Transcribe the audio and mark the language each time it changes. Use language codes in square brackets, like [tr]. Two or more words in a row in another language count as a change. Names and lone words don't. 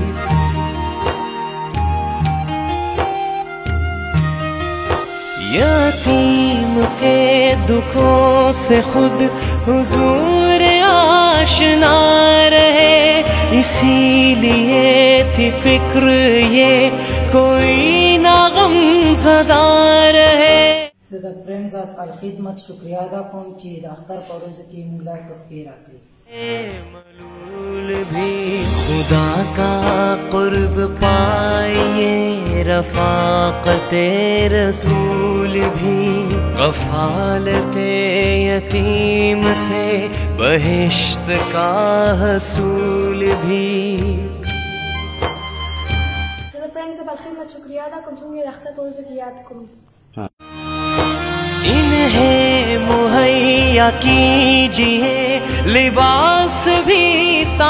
[ur] یتیم کے دکھوں سے خود حضور آشنا رہے، اسی لیے تھی فکر یہ کوئی نہ غم زدہ رہے۔ [ps] زه د فرینډز اف الخدمت شکریہ ادا کوم چې د اختر په ورځو کې موږ له تحفې راکړي۔ [ur] ملول بھی خدا کا قرب پائیے رفاقت رسول بھی، کفالت یتیم سے بہشت کا حصول بھی۔ [ps] زه د فرینډز اف الخدمت شکریہ ادا کوم چې موږ یې د اختر په ورځو کې یاد کوو۔ [ur] انہیں مہیا کیجیے لباس بھی